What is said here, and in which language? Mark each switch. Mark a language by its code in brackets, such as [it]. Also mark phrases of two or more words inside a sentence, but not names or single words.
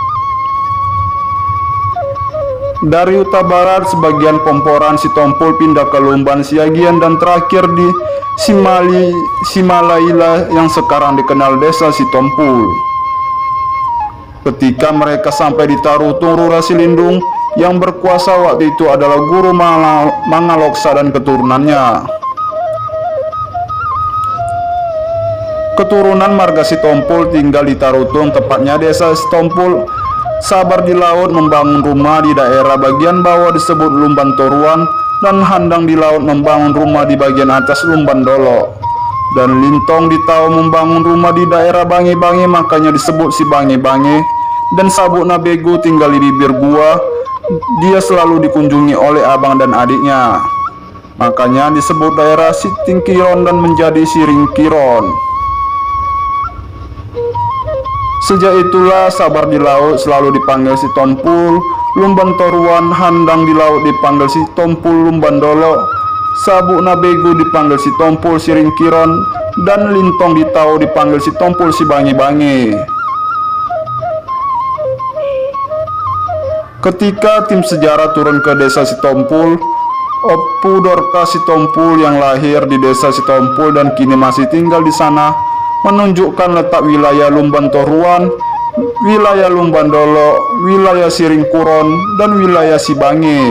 [id] Dari Huta Barat, sebagian Pomporan Sitompul pindah ke Lumban Siagian dan terakhir di Simalaila yang sekarang dikenal Desa Sitompul. Ketika mereka sampai di Tarutung Rura Silindung, yang berkuasa waktu itu adalah Guru Mangaloksa dan keturunannya. Keturunan marga Sitompul tinggal di Tarutung, tepatnya Desa Sitompul. Sabar di Laut membangun rumah di daerah bagian bawah disebut Lumban Toruan, dan Handang di Laut membangun rumah di bagian atas Lumban Dolo, dan Lintong Ditau membangun rumah di daerah Bange-Bange, makanya disebut si Bange-Bange. Dan Sabuna Begu tinggal di bibir gua. Dia selalu dikunjungi oleh abang dan adiknya, makanya disebut daerah Sitingkiron dan menjadi Siringkiron. Sejak itulah Sabar di Laut selalu dipanggil Sitompul, Lumban Toruan, Handang di Laut dipanggil Sitompul Lumban Dolo, Sabuna Begu dipanggil Sitompul Siringkiron, dan Lintong Ditau dipanggil Sitompul si Bange-Bange. Ketika tim sejarah turun ke Desa Sitompul, Opu Dorka Sitompul yang lahir di Desa Sitompul dan kini masih tinggal di sana menunjukkan letak wilayah Lumban Toruan wilayah Lumbandolo, wilayah Siringkuron, dan wilayah Sibange.